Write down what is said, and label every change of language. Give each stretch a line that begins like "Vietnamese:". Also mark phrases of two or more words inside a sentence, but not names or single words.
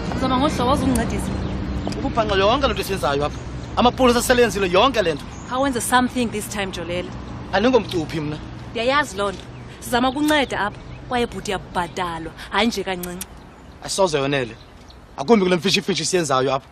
Xhosa: Uzama ngohlobo wazuncedisa. Ububhanqa yonke lento esiyenzayo apha. Amapolisa aselenzile yonke lento. Awenze
English: something this time
Xhosa: Jolela. Andingomcuphi mna. Ndiyayazi loo nto. Sizama ukunceda apha kwaye bhuti yabhatalwa, hayi nje kancinci. Asoze yonele. Akumbi kule mfishi siyenzayo apha.